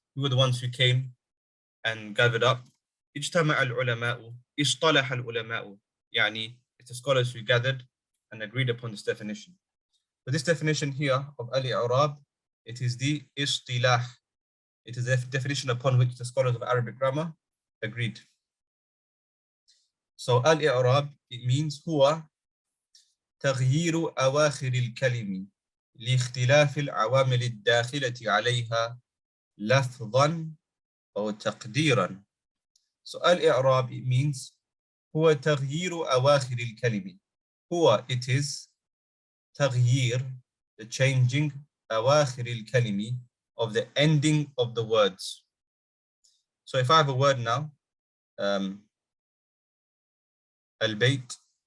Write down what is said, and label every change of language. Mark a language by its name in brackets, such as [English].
[English] Who were the ones who came and gathered up? [Arabic] Ijtama' al-ulama'u, istalaha al-ulama'u, [English] yani it's the scholars who gathered and agreed upon this definition. So this definition here of al-i'rab, it is the istilah. It is the definition upon which the scholars of Arabic grammar agreed. So al-i'rab, it means [Arabic] huwa تغيير أواخر الكلم لاختلاف العوامل الداخلة عليها لفظا أو تقديرا. [English] So al-i'rab, it means [Arabic] هو تغيير أواخر الكلم. [English] هو, it is تغيير, the changing [Arabic] أواخر الكلم, [English] of the ending of the words. So if I have a word now, al-bayt.